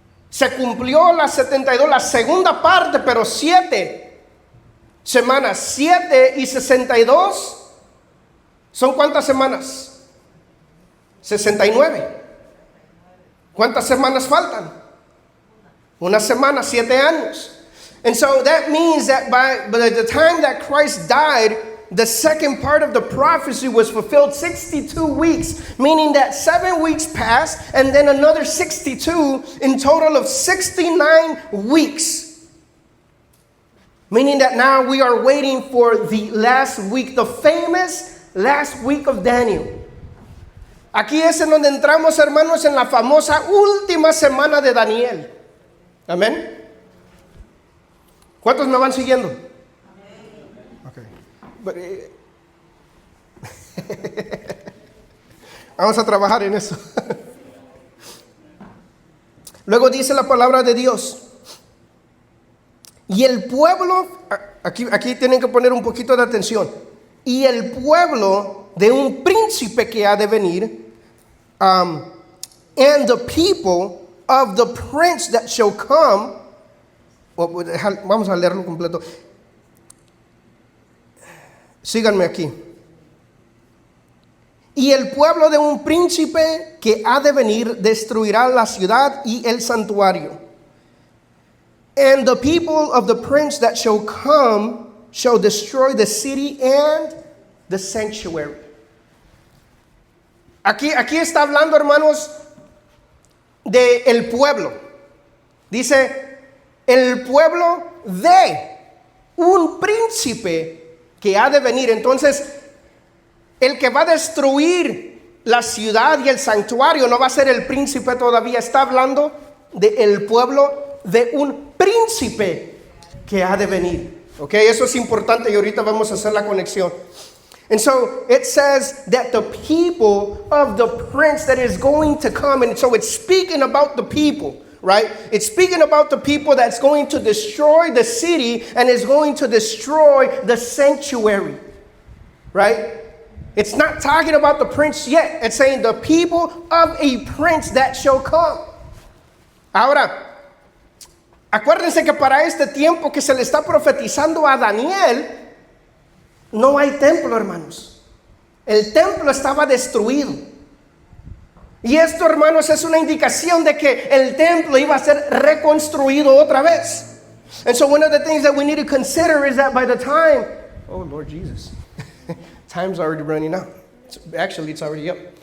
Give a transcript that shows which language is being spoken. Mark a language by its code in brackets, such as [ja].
[es] Se cumplió las 72, la segunda parte, pero 7 semanas. 7 y 62. ¿Son cuántas semanas? 69. ¿Cuántas semanas faltan? Una semana, 7 años. [en] And so that means that by the time that Christ died, the second part of the prophecy was fulfilled 62 weeks, meaning that 7 weeks passed and then another 62, in total of 69 weeks. Meaning that now we are waiting for the last week, the famous last week of Daniel. [es] Aquí es en donde entramos, hermanos, en la famosa última semana de Daniel. Amén. ¿Cuántos me van siguiendo? Okay. Vamos a trabajar en eso. Luego dice la palabra de Dios. Y el pueblo, aquí tienen que poner un poquito de atención. Y el pueblo de un príncipe que ha de venir, [en] and the people of the prince that shall come. [es] Vamos a leerlo completo. Síganme aquí. Y el pueblo de un príncipe que ha de venir destruirá la ciudad y el santuario. And the people of the prince that shall come shall destroy the city and the sanctuary. Aquí está hablando, hermanos, de el pueblo. Dice, el pueblo de un príncipe que ha de venir. Entonces, el que va a destruir la ciudad y el santuario no va a ser el príncipe todavía. Está hablando del pueblo de un príncipe que ha de venir. Ok, eso es importante y ahorita vamos a hacer la conexión. [en] And so it says that the people of the prince that is going to come, and so it's speaking about the people. right? It's speaking about the people that's going to destroy the city and is going to destroy the sanctuary, right? It's not talking about the prince yet. It's saying the people of a prince that shall come. [es] Ahora, acuérdense que para este tiempo que se le está profetizando a Daniel, no hay templo, hermanos. El templo estaba destruido. Y esto, hermanos, es una indicación de que el templo iba a ser reconstruido otra vez. [en] And so one of the things that we need to consider is that by the time, oh Lord Jesus, time's already running out. Actually, it's already up.